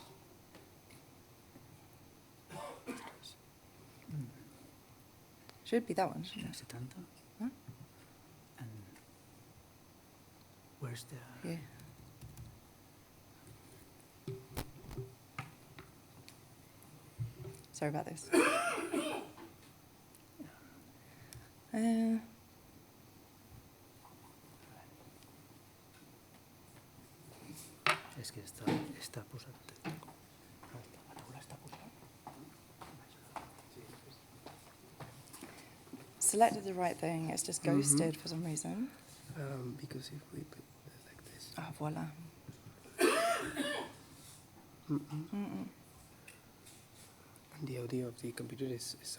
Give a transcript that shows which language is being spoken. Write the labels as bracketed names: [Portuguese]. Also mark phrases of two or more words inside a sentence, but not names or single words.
[English] Should be that one, shouldn't it? Huh? And where's the... Yeah. Sorry about this. [Catalan] És que està posat... La taula està posada. [English] Selected the right thing, it's just ghosted for some reason. Because if we put it like this... Ah, voila. And the audio of the computer is on.